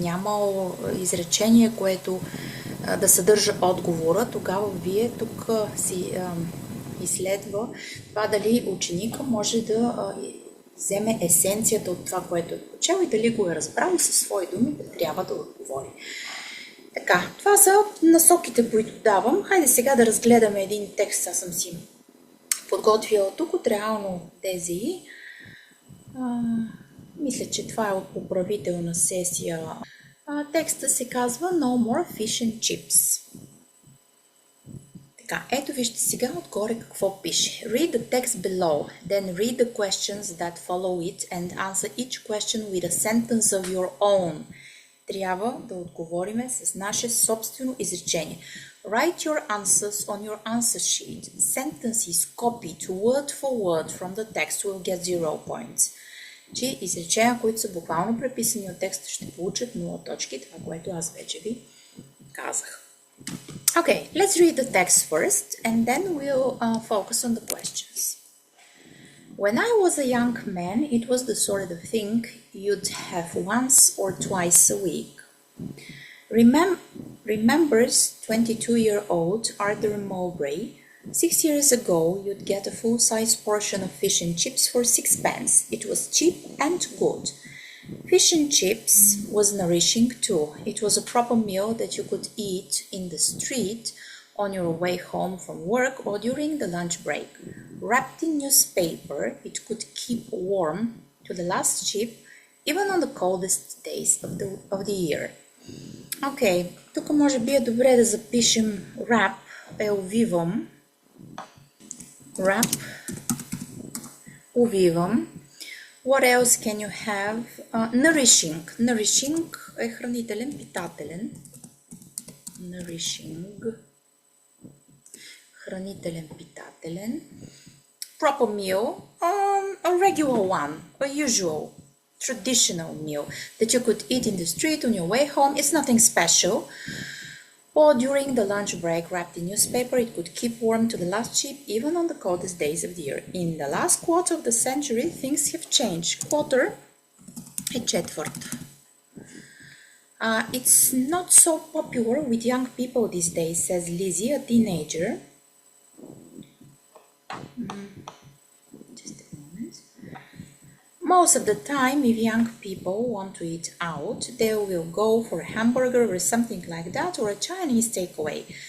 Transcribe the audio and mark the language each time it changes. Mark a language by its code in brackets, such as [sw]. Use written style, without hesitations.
[bg] няма изречение, което да съдържа отговора, тогава вие тук си изследва това дали ученика може да вземе есенцията от това, което е почел и дали го е разбрал и със свои думи да трябва да отговори. Така, това са насоките, които давам. Хайде сега да разгледаме един текст. Аз съм си подготвила тук от реално ЕЗИК. Мисля, че това е от поправителна сесия. Текста се казва No more fish and chips. Така, ето вижте сега отгоре какво пише. [en] Read the text below, then read the questions that follow it and answer each question with a sentence of your own. [bg] Трябва да отговориме с наше собствено изречение. [en] Write your answers on your answer sheet. Sentences copied word for word from the text will get 0 points. [bg] Че изречения, които са буквално преписани от текста, ще получат 0 точки, това, което аз вече ви казах. [en] Okay, let's read the text first and then we'll focus on the questions. When I was a young man, it was the sort of thing you'd have once or twice a week. Remembers 22-year-old Arthur Mowbray? 6 years ago, you'd get a full-size portion of fish and chips for 6 pence. It was cheap and good. Fish and chips was nourishing too. It was a proper meal that you could eat in the street on your way home from work or during the lunch break. Wrapped in newspaper, it could keep warm to the last chip, even on the coldest days of the year. [bg] Okay, тук може би е добре да запишем wrap, увивам. Wrap, увивам. [en] What else can you have? Nourishing. [bg] Nourishing е хранителен, питателен. [en] Nourishing. [bg] Хранителен, питателен. [en] Proper meal. A regular one. A usual, traditional meal that you could eat in the street on your way home. It's nothing special. Or during the lunch break, wrapped in newspaper, it could keep warm to the last chip, even on the coldest days of the year. In the last quarter of the century, things have changed. [bg] Quarter е четвърт. [en] It's not so popular with young people these days, says Lizzie, a teenager. Just a moment. Most of the time, if young people want to eat out, they will go for a hamburger or something like that, or a Chinese takeaway.